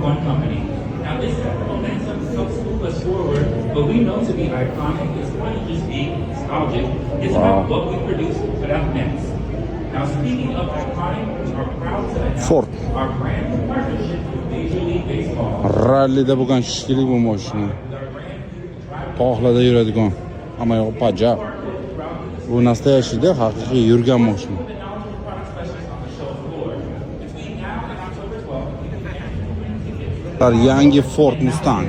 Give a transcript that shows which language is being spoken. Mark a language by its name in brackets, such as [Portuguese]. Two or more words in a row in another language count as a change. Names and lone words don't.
[English] one company. Now this momentum helps move us forward, but we know to be iconic is more than just being nostalgic. It's about what we produce and put out next. Now speaking of iconic, we are proud to announce Ford. our brand new partnership with Major League Baseball. [Uzbek] Rallida bo'lgan shishkilik bu mashina. Tog'larda yuradigan, hamma yoq pajab. Bu nastoyashida haqiqiy yurgan mashina. Yangi Ford Mustang.